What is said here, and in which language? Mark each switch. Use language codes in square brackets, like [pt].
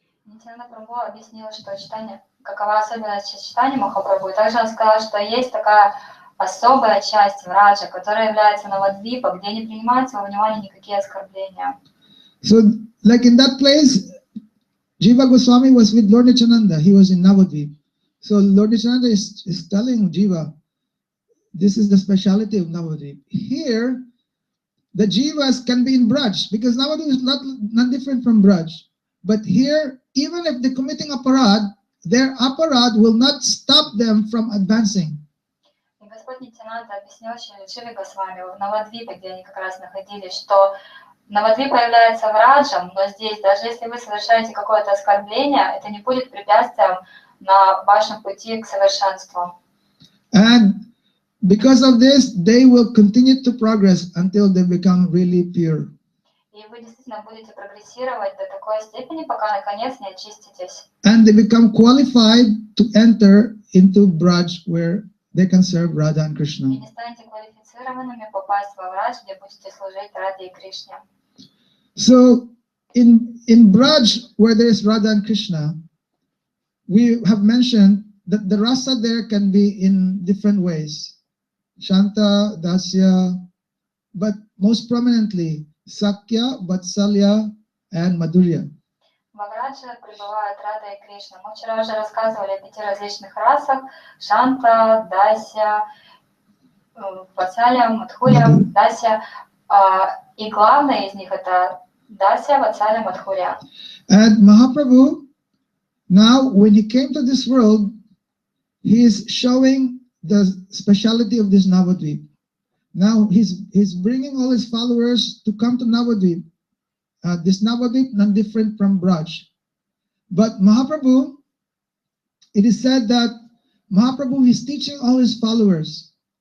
[ru] Нитянанда Прабху объяснил, что читание, какова особенность читания Махапрабху. И также он сказал, что есть такая особая часть Враджа, которая является Навадвипа, где не принимаются во внимание никакие оскорбления. [en] So, like in that place, Jiva Goswami was with Lord Nityananda. He was in Navadvip. So Lord Nityananda is telling Jiva, this is the speciality of Navadvip. Here, the Jivas can be in Braj, because Navadvip is not different from Braj. But here, even if they're committing aparad, their aparad will not stop them from advancing. [ru] И Господь Нитянанда объяснил Шри Госвами в Навадвипе, где они как раз находились, что Навадвипа является Враджем, но здесь, даже если вы совершаете какое-то оскорбление, это не будет препятствием на вашем пути к совершенству. [en] And because of this, they will continue to progress until they become really pure. [ru] И вы действительно будете прогрессировать до такой степени, пока наконец не очиститесь. [en] And they become qualified to enter into Braj, where they can serve Radha and Krishna. [ru] И не станете квалифицированными попасть во Врадж, где будете служить Раде и Кришне. [en] So in Braj, where there is Radha and Krishna, we have mentioned that the rasa there can be in different ways. Shanta, Dasya, but most prominently Sakya, Vatsalya, and Madhurya. [ru] Во Врадже пребывают Рада и Кришна. Мы вчера уже рассказывали о 5 различных расах: Шанта, Дася, Ватсалия, Мадхуря, Дася. И главное из них это Дася, Ватсалия, Мадхуря. [en] And Mahaprabhu, now when he came to this world, he is showing the speciality of this Navadvip. Now he's bringing all his followers to come to Navadvip. This Navadvip not different from Braj. But Mahaprabhu, it is said that Mahaprabhu is teaching all his followers.